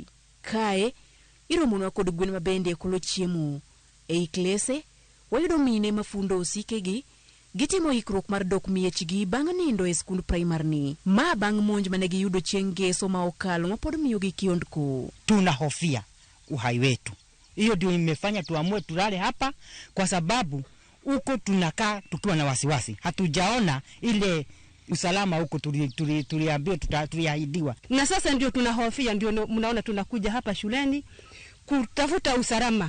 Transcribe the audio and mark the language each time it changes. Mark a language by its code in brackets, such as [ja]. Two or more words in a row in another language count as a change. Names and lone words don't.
[luo] Kae iromonwa kod gwen mabende kolo chiemo. Ei klese wayudo mine mafundo osikegi gitimo ikruok mar dok miechgi bang' nindo e skund primary ni. Ma bang' monj mane giyudo chieng' ngeso ma okalo mapod miyo gi kiondko. [sw] Tunahofia uhai wetu. Hiyo ndio imefanya tuamue tulale hapa kwa sababu huko tunakaa tukiwa na wasiwasi. Hatujaona ile usalama huko tuliambiwa tuliahidiwa. Na sasa ndio tunahofia, ndio mnaona tunakuja hapa shuleni kutafuta usalama.